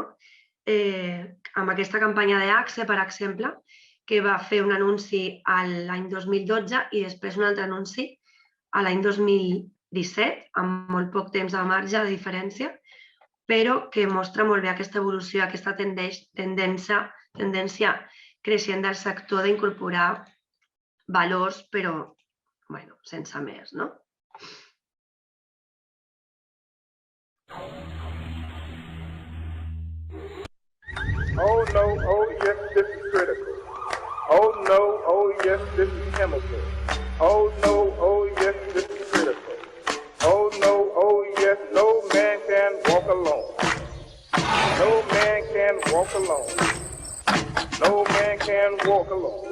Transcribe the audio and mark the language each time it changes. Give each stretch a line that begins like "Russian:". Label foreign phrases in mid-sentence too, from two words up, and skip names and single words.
Catalan: Amb aquesta campanya d'Axe, per exemple, que va fer un anunci l'any 2012 i després un altre anunci l'any 2017, amb molt poc temps de marge de diferència, però que mostra molt bé aquesta evolució, aquesta tendència creixent del sector d'incorporar valors, però sense més, no?
English: Oh no, oh yes, this is critical. Oh no, oh yes, this is chemical. Oh no, oh yes, this is critical. Oh no, oh yes, no man can walk alone. No man can walk alone. No man can walk alone.